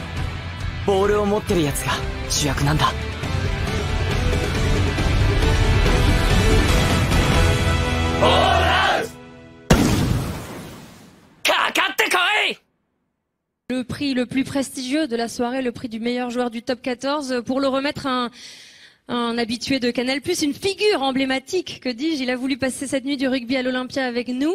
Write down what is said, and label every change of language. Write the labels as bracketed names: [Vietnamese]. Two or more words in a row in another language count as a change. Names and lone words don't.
[Japanese] ボールを持ってるやつが主役なんだ。 [French] Le prix le plus prestigieux de la soirée, le prix du meilleur joueur du top 14, pour le remettre à un habitué de Canal+, une figure emblématique, que dis-je, il a voulu passer cette nuit du rugby à l'Olympia avec nous.